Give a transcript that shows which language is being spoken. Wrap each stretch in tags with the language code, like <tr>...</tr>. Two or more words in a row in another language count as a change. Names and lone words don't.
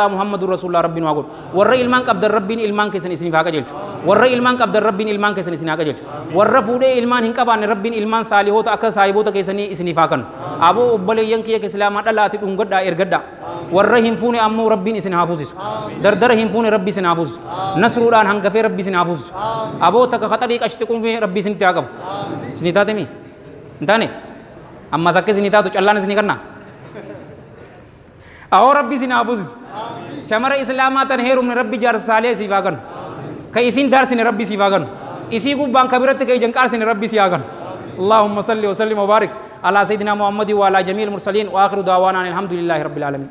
<ar>محمد رسول الله</ar> <om>rabbi nu haa godhu warra ilmaan qabdan rabbiin ilmaan keessan isiniif haa qajeelchu warra ilmaan qabdan rabbiin ilmaan keessan isin haa qajeelchu warra fuudhee ilmaan hin qabaanne rabbiin ilmaan saalihoota akka saahiboota keessanii isiniif haa kennu aboo obboleeyyan kiyya islaamaa dhalaati dhungadhaa ergadhaa warra hin fuune ammoo rabbiin isin haa fuusisu dardara hin fuune rabbi isin haa fuusisu nasruudhaan hangafee rabbi isin haa fuusisu aboo takka khaxarii qashti qumee rabbi isinitti haa qabu isinii taate mi hin taane ammas akka isinii taatu callaan isinii kannaa awoo rabbi isin haa fuusisu shamara islaamaa tan heerumne rabbi jaarsaalee isiif haa kennu ka isin daarsine rabbi isiif haa kennu isii gubbaan kabiratti ka ijan qaarsine rabbi isii haa kennu</om> <ar>اللهم صل وسلم وبارك على سيدنا محمد وعلى جميع المرسلين واخر دعوانا الحمد لله رب العالمين</ar>